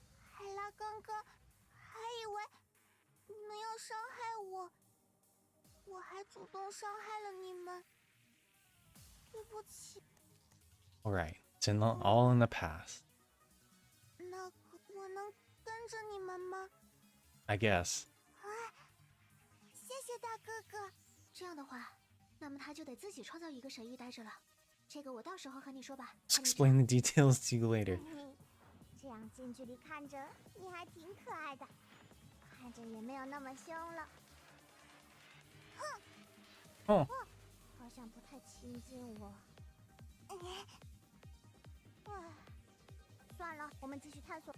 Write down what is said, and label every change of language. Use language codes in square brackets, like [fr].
[zh] 海拉刚刚还以为你们要伤害我，我还主动伤害了你们，对不起。 [en] Alright, it's all in the past. [zh] 我能跟着你们吗？ [en] I guess. [zh] 谢谢大哥哥。这样的话，那么他就得自己创造一个神域待着了。这个我到时候和你说吧。 [en] Just explain the details to you later. [zh] 这样近距离看着你还挺可爱的，看着也没有那么凶了。哼，哦，好像不太亲近我。算了，我们继续探索。